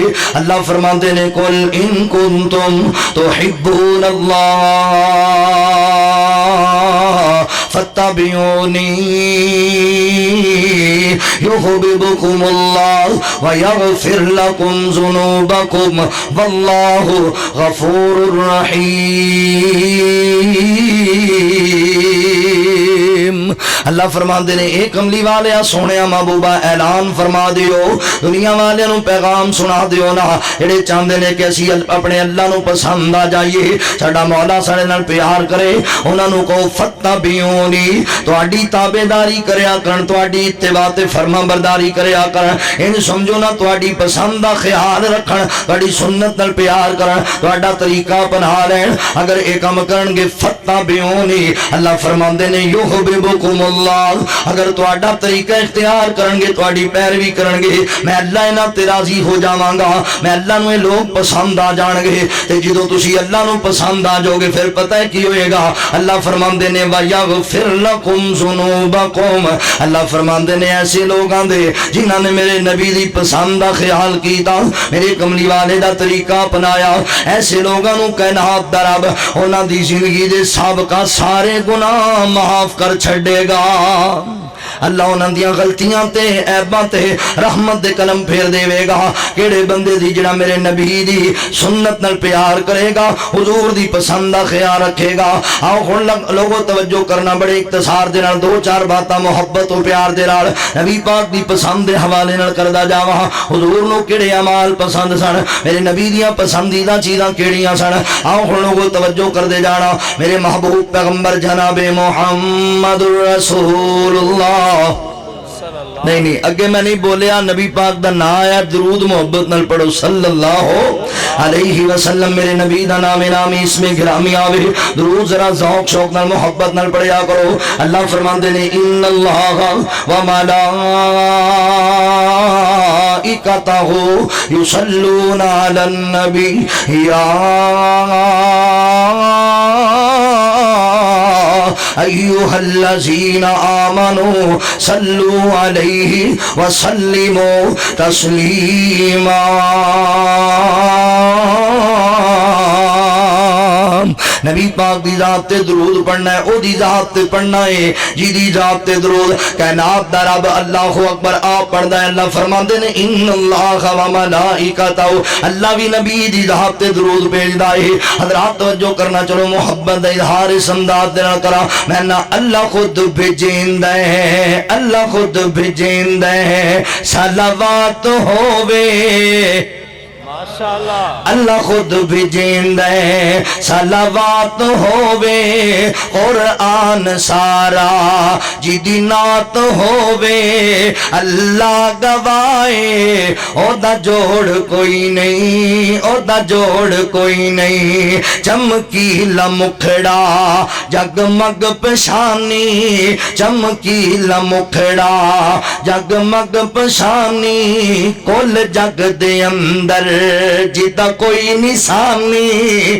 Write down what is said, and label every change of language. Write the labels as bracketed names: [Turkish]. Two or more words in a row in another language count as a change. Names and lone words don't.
[Punjabi] اللہ فرماتے نے [Arabic] قل ان کنتم تحبون اللہ فاتبعونی یحببکم اللہ ویغفر لکم ذنوبکم واللہ غفور رحیم۔ [Punjabi] اللہ فرما دے نے ایک کملی والے سونے محبوبہ اعلان فرما دیو، دنیا والے نو پیغام سنا دیو نا جڑے چاہندے نے کہ اسی اپنے اللہ نو پسند آ جائیے، ساڈا مولا ساڈے نال پیار کرے، انہاں نو کہو فتبعونی، تہاڈی تابعداری کریا کرن، تہاڈی اتباع تے فرما برداری کریا کرن، ان سمجھو نا تہاڈی پسند دا خیال رکھن، تہاڈی سنت نال پیار کرن، تہاڈا طریقہ اپنا لین، اگر ایک کم کرن گے فتبعونی، اللہ فرماندے نے [Arabic] یحببکم اللہ، [Punjabi] اگر تہاڈا طریقہ اختیار کرن گے، تہاڈی پیروی کرن گے، میں اللہ انہاں تے راضی ہو جاواں گا، میں اللہ نو لوگ پسند آ جان گے، تے جدوں تسی اللہ نو پسند آ جاؤ گے پھر پتہ ہے کی ہوئے گا، اللہ فرماندے نے [Arabic] وَيَغْفِرْ لَكُمْ ذُنُوبَكُمْ، [Punjabi] اللہ فرماندے نے ایسے لوگاں دے جنہاں نے میرے نبی دی پسند دا خیال کیتا، میرے کملی والے دا طریقہ اپنایا، ایسے لوگاں نو کائنات دا رب انہاں دی زندگی دے سابقہ سارے گناہ معاف کر چھڑے گا، اللہ انہاں دیاں غلطیاں تے عیباں تے رحمت دے قلم پھیر دے گا۔ کیڑے بندے دی جڑا میرے نبی دی سنت نال پیار کرے گا، حضور دی پسند دا خیال رکھے گا۔ آؤ ہن لوگوں توجہ کرنا، بڑے اختصار دے نال دو چار باتاں محبت و پیار دے نال نبی پاک دی پسند دے حوالے نال کردا جاواں۔ حضور نو کیڑے اعمال پسند سن، میرے نبی دیاں پسندیدہ چیزاں کیڑیاں سن، آؤ ہن لوگوں توجہ کر دے جانا۔ میرے محبوب پیغمبر جناب محمد رسول اللہ، نہیں اگے میں نہیں بولیا، نبی پاک دا نام آیا، درود محبت نال پڑھو [Arabic] صلی اللہ علیہ وسلم، [Punjabi] میرے نبی دا نام نامی اس میں گرامی آوے، درود ذرا ذوق شوق نال محبت نال پڑھیا کرو۔ اللہ فرماندے نے [Arabic] ان اللہ و ملائکتہ یصلون علی النبی یا ایھا الذین آمنوا صلوا علیہ وسلموا تسلیما۔ [Punjabi] نبی پاک دی ذات تے درود پڑھنا ہے، او دی ذات تے پڑھنا ہے جی دی ذات تے درود کائنات دا رب اللہ اکبر آپ پڑھدا ہے۔ اللہ فرماندے نے [Arabic] ان اللہ و ملائکتہ، [Punjabi] اللہ بھی نبی دی ذات تے درود بھیجدا ہے۔ حضرات توجہ کرنا، چلو محبت دا اظہار اس انداز دے نال کرا، میں نہ اللہ خود بھیجیندا ہے، اللہ خود بھیجیندا ہے، صلوات ہووے माशाअल्लाह اللہ خود بھی جیندہ ہے صلوات ہووے قرآن سارا جیدی نات ہووے اللہ گوائے او دا جوڑ کوئی نہیں او دا جوڑ کوئی نہیں چمکیلا مکھڑا جگمگ پشانی چمکیلا مکھڑا جگمگ پشانی کل جگ دے اندر جیدہ کوئی نشانی